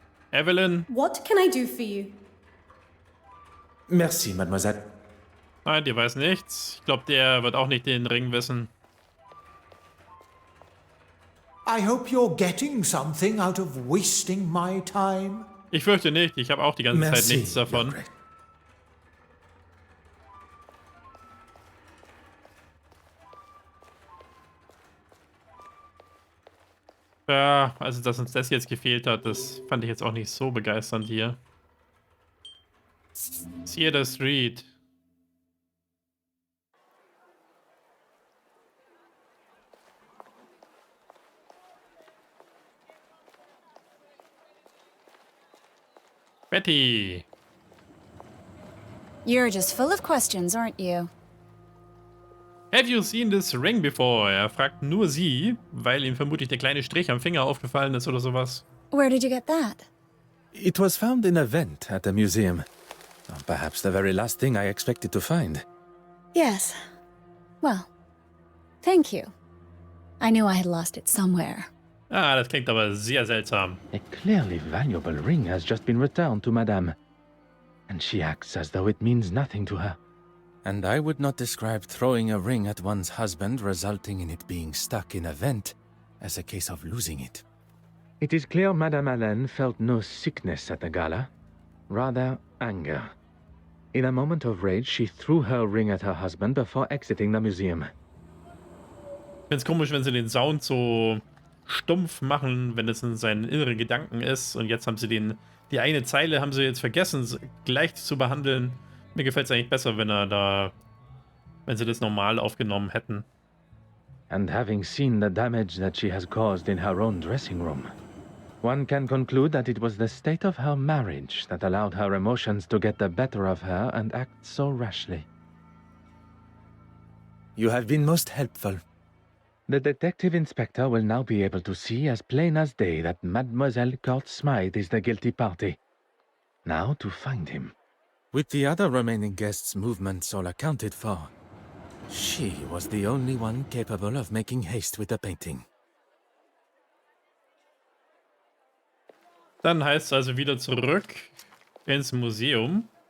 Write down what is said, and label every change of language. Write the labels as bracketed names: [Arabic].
[English] Evelyn? What can I do for you? [French] Merci, mademoiselle. [German] Nein, die weiß nichts. Ich glaube, der wird auch nicht den Ring wissen. [English] I hope you're getting something out of wasting my time. [German] Ich fürchte nicht. Ich habe auch die ganze Zeit [French] Merci. [German] nichts davon. [English] You're great. [German] Ja, also dass uns das jetzt gefehlt hat, das fand ich jetzt auch nicht so begeisternd hier. [English] Theater Street. Betty. You're just full of questions, aren't you? Have you seen this ring before? [German] Er fragt nur sie, weil ihm vermutlich der kleine Strich am Finger aufgefallen ist oder sowas. [English] Where did you get that? It was found in a vent at the museum. Perhaps the very last thing I expected to find. Yes. Well, thank you. I knew I had lost it somewhere. [German] Ah, das klingt aber sehr seltsam. [English] A clearly valuable ring has just been returned to Madame, and she acts as though it means nothing to her. And I would not describe throwing a ring at one's husband, resulting in it being stuck in a vent, as a case of losing it. It is clear Madame Hélène felt no sickness at the gala, rather anger. In a moment of rage, she threw her ring at her husband before exiting the museum. [German] Ich find's komisch, wenn sie den Sound so stumpf machen, wenn es in seinen inneren Gedanken ist. Und jetzt haben sie die eine Zeile haben sie jetzt vergessen, gleich zu behandeln. Mir gefällt es eigentlich besser, wenn sie das normal aufgenommen hätten. [English] And having seen the damage that she has caused in her own dressing room, one can conclude that it was the state of her marriage that allowed her emotions to get the better of her and act so rashly. You have been most helpful. The detective inspector will now be able to see as plain as day that Mademoiselle Court Smythe is the guilty party. Now to find him. With the other remaining guests' movements all accounted for, she was the only one capable of making haste with the painting. [German] Dann heißt es also wieder zurück ins Museum.